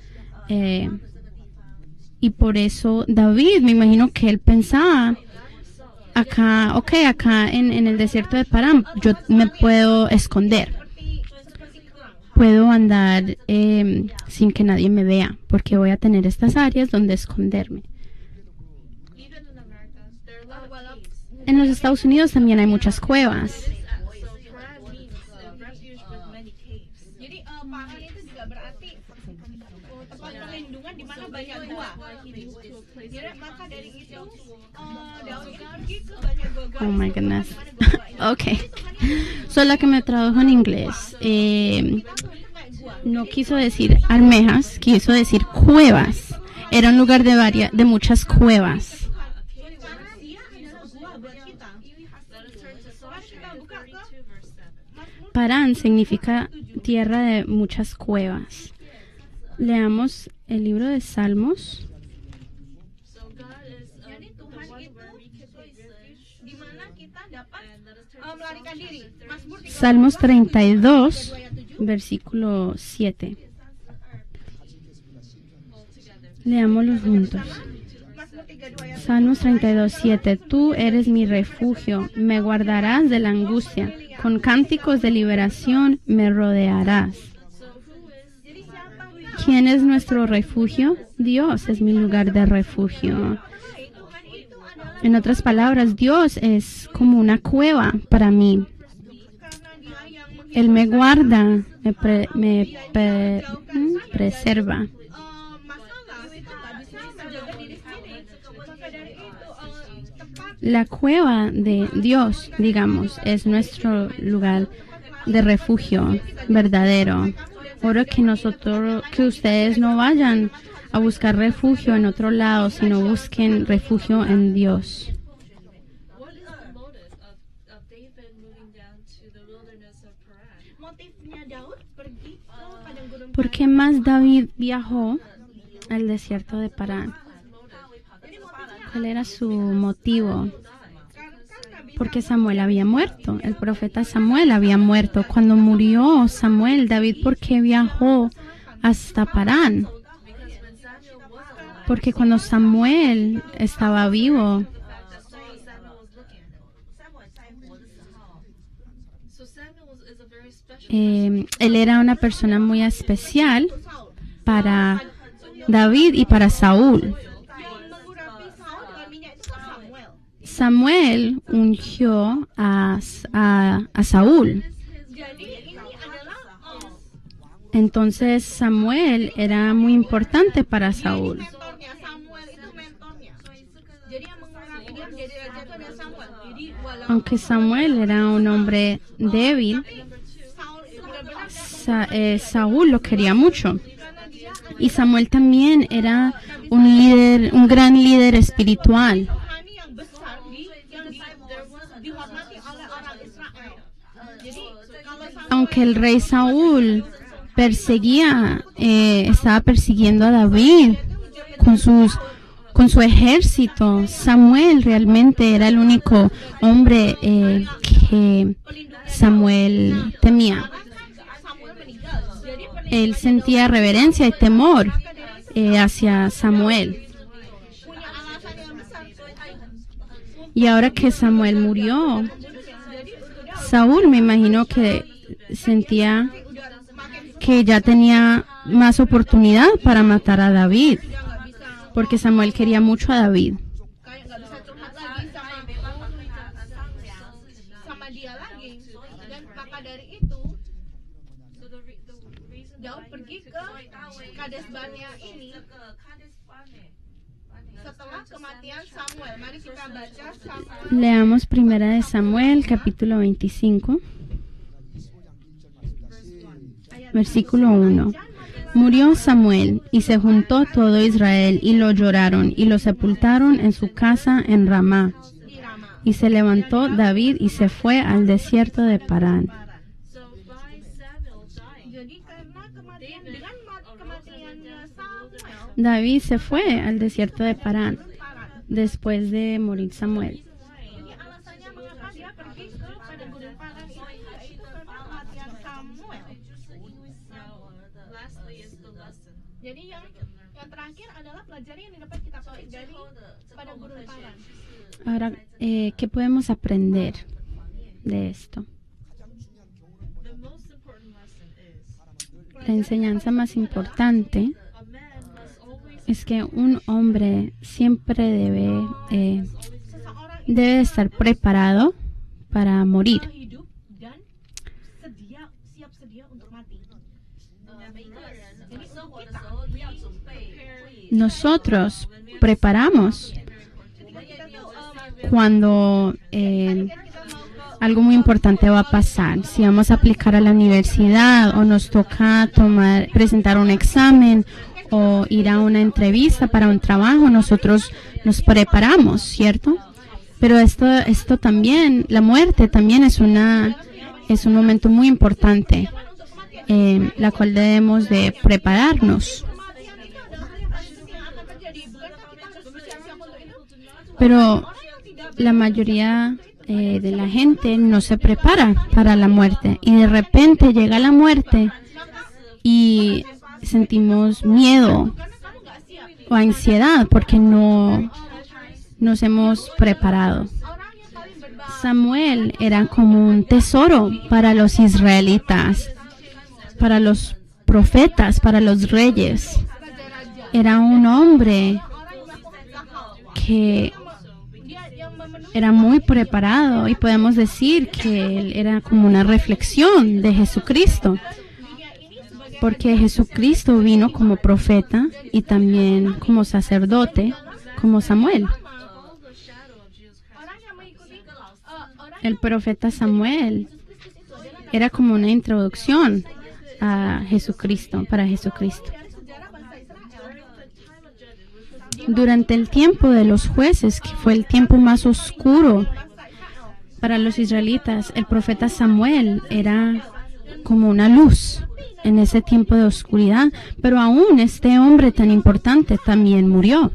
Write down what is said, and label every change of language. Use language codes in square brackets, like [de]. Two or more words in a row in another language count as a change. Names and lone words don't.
[es] Y por eso David, me imagino que él pensaba, acá en el desierto de Parán, yo me puedo esconder. Puedo andar sin que nadie me vea, porque voy a tener estas áreas donde esconderme. [en] even in America, there are a lot of caves. [es] En los Estados Unidos también hay muchas cuevas. [en] So Paran means a refuge with many caves. [id] Jadi Parán itu juga berarti tempat perlindungan di mana banyak gua. Jadi maka dari itu Daud itu pergi ke banyak gua. [en] Oh my goodness. Okay. [es] So la que me tradujo en inglés no quiso decir almejas, quiso decir cuevas. Era un lugar de muchas cuevas. Parán significa tierra de muchas cuevas. Leamos el libro de Salmos. [en] So God is the one where we can take refuge. [id] Di mana kita dapat melarikan diri. Mazmur 32 [es] Salmos 32, versículo 7. Leámoslos juntos. [id] Mazmur 32 [es] Salmos 32, 7. Tú eres mi refugio, me guardarás de la angustia, con cánticos de liberación me rodearás. ¿Quién es nuestro refugio? Dios es mi lugar de refugio. En otras palabras, Dios es como una cueva para mí. Él me guarda, me preserva. [id] masalah itu nggak bisa menjaga diri sendiri. Maka dari itu tempat [es] La cueva de Dios, digamos, es nuestro lugar de refugio verdadero. Oro que ustedes no vayan a buscar refugio en otro lado, sino busquen refugio en Dios. [en] What is the motive of David moving down to the wilderness of Paran? [id] Motifnya Daud pergi ke padang gurun [es] ¿Por qué más David viajó al desierto de Parán? ¿Cuál era su motivo? Porque Samuel había muerto, el profeta Samuel había muerto. Cuando murió Samuel, David, ¿por qué viajó hasta Parán? Porque cuando Samuel estaba vivo, él era una persona muy especial para David y para Saúl. [id] yang mengurapi Saul dengan minyak itu kan Samuel. [es] Samuel ungió a Saúl. [id] Jadi ini adalah [es] Entonces Samuel era muy importante para Saúl. [id] mentornya, Samuel itu mentornya. Jadi yang mengurapi dia menjadi raja itu adalah Samuel. Jadi walaupun [es] Aunque Samuel era un hombre débil, [id] Saul itu benar-benar [es] Saúl lo quería mucho. [id] karena dia [es] Y Samuel también era un líder, un gran líder espiritual. [id] rohani yang besar yang dihormati oleh orang Israel. Jadi kalau Samuel [es] Aunque el rey Saúl estaba persiguiendo a David con su ejército, Samuel realmente era el único hombre que Samuel temía. [id] Samuel meninggal. Jadi [es] Él sentía reverencia y temor hacia Samuel. [id] punya alasan yang besar. [es] Y ahora que Samuel murió, Saúl me imagino que sentía que ya tenía más oportunidad para matar a David, porque Samuel quería mucho a David. [id] Kayak nggak bisa curhat lagi sama dia lagi. Dan maka dari itu Daud pergi ke Kades Barnea ini setelah kematian Samuel. Mari kita baca Samuel [es] Leamos Primera de Samuel, capítulo 25, versículo 1. Murió Samuel, y se juntó todo Israel, y lo lloraron, y lo sepultaron en su casa en Ramá. [id] di Rama. [es] Y se levantó David y se fue al desierto de Parán. [en] So by Samuel dying, [id] Jadi karena kematiannya Samuel, [es] David se fue al desierto de Parán después de morir Samuel. [id] jadi alasannya mengapa dia pergi ke padang gurun Paran itu yaitu karena kematian Samuel. [en] lastly is the lesson. [id] Jadi yang terakhir adalah pelajaran yang dapat kita petik dari padang gurun Paran. [es] Ahora, ¿qué podemos aprender de esto? [en] The most important lesson is [es] La enseñanza más importante [en] a man must always [es] es que un hombre siempre [id] Seseorang [es] debe estar preparado para morir. [id] hidup dan siap sedia untuk mati. Jadi kita [es] Nosotros preparamos cuando algo muy importante va a pasar. Si vamos a aplicar a la universidad o nos toca presentar un examen o ir a una entrevista para un trabajo, nosotros nos preparamos, ¿cierto? Pero esto también, la muerte también es un momento muy importante, la cual debemos de prepararnos. [id] kematian itu adalah hal yang paling penting yang akan terjadi. Bukankah kita harus bersiap-siap untuk itu? [es] Pero [id] Orang yang tidak [es] la mayoría de la gente no se prepara para la muerte y de repente llega la muerte y sentimos miedo [id] karena kamu nggak siap. [es] o ansiedad porque no nos hemos preparado. [id] Orang yang paling berbahaya [es] Samuel era como un tesoro para los israelitas, para los profetas, para los reyes. [id] raja-raja. [es] Era un hombre [id] Orang yang melakukan hal. [es] que [id] Dia yang memenuhi [es] era muy preparado y podemos decir que él era como una reflexión de Jesucristo, [id] dunia ini sebagai [es] porque Jesucristo vino como profeta y también como sacerdote, como Samuel. [en] follow the shadow of Jesus Christ. [id] orang yang mengikuti orang [es] El profeta Samuel era como una introducción a Jesucristo, para Jesucristo. [id] dari sejarah bangsa Israel. [en] Time of Judges, which was [es] Durante el tiempo de los jueces, que fue el tiempo más oscuro [id] Bangsa [es] Para los israelitas, el profeta Samuel era como una luz en ese tiempo de oscuridad, pero aún este hombre tan importante también murió.